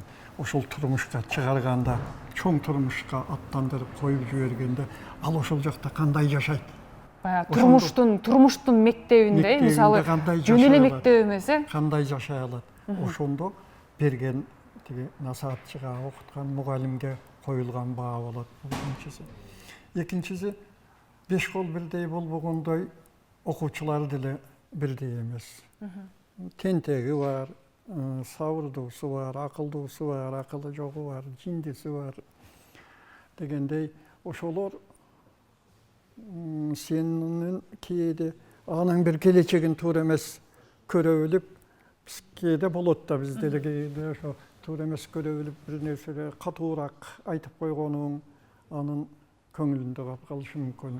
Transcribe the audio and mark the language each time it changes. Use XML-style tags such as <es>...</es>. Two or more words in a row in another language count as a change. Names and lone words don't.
<ky>Ошол турмушка чыгарганда, чоң турмушка аттандырып коюп жибергенде, ал ошол жакта кандай жашайт? Турмуштун мектебинде, мисалы, жөн эле мектеп эмес, кандай жашай алат? Ошондо берген тиги насаатчыга, окуткан мугалимге коюлган баа болот. Экинчиси, Беш кол birдей болбогондой окуучулар деле бирдей эмес. Тентеги бар, сабырдуусу бар, акылдуусу бар, акылы жогу бар, жиндиси бар дегендей ошолор сенин кээде анын бир келечегин туура эмес көрө билип кээде болот да бизде кээде ошо туура эмес көрө билип бир нерселер катуураак айтып койгонуң анын көңүлүндө калып калышы мүмкүн.</ky>